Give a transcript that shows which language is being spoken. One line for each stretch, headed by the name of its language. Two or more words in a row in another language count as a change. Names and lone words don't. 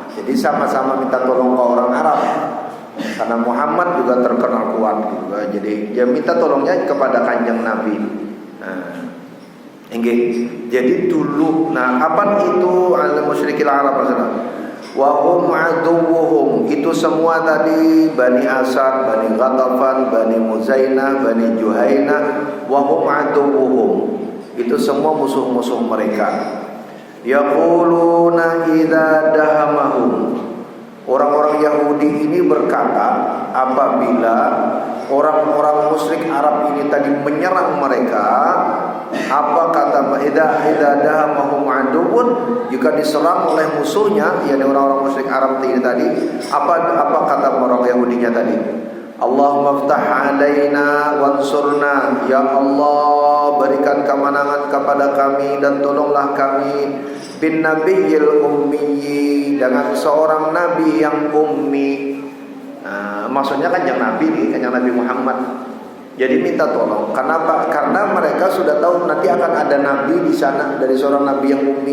Indonesian: Jadi sama-sama minta tolong ke orang Arab. Karena Muhammad juga terkenal kuat juga. Jadi dia minta tolongnya kepada kanjeng Nabi. Nah, jadi dulu, apa itu
Arabic: المشركي العرب
Indonesian: maksudnya?
Arabic: وهم عدوهم,
Indonesian: itu semua tadi
Arabic: Bani Asad, Bani Ghatafan, Bani Muzainah, Bani Juhainah, وهم عدوهم,
Indonesian: itu semua musuh-musuh mereka.
Arabic: يقولون إذا دهمهم,
Indonesian: orang-orang Yahudi ini berkata apabila orang-orang musyrik Arab ini tadi menyerang mereka, apa kata
Arabic: إذا دهمهم عدو,
Indonesian: jika diserang oleh musuhnya, yakni orang-orang musyrik Arab ini tadi, apa kata orang Yahudinya tadi?
Arabic: اللهم افتح علينا وانصرنا,
Indonesian: ya Allah berikan kemenangan kepada kami dan tolonglah kami
Arabic: بالنبي الأمي,
Indonesian: dengan seorang nabi yang ummi. Maksudnya kan yang nabi nih, kan yang Nabi Muhammad. Jadi minta tolong. Kenapa? Karena mereka sudah tahu nanti akan ada nabi di sana dari seorang nabi yang ummi.